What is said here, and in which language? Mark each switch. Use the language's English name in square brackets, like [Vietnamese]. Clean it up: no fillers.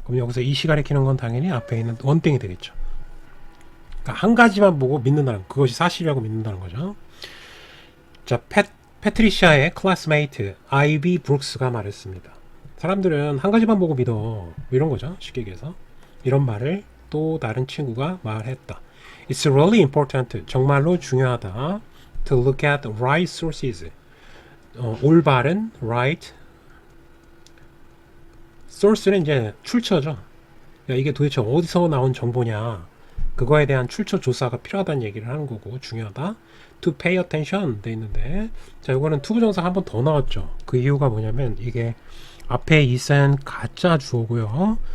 [Korean] 그럼 여기서 이시 가리키는 건 당연히 앞에 있는 원땡이 되겠죠. 그러니까 한 가지만 보고 믿는다는, 그것이 사실이라고 믿는다는 거죠. 자, 패트리샤의 클래스메이트 아이비 브룩스가 말했습니다. 사람들은 한 가지만 보고 믿어, 이런 거죠. 쉽게 얘기해서 이런 말을 또 다른 친구가 말했다. [English] It's really important. [Korean] 정말로 중요하다. [English] To look at right sources. [Korean] 올바른 right. source는 이제 출처죠. 야, 이게 도대체 어디서 나온 정보냐. 그거에 대한 출처 조사가 필요하다는 얘기를 하는 거고, 중요하다. [English] To pay attention [Korean] 돼 있는데, 자, 이거는 투부정사 한 번 더 나왔죠. 그 이유가 뭐냐면 이게 앞에 is은 가짜 주어고요.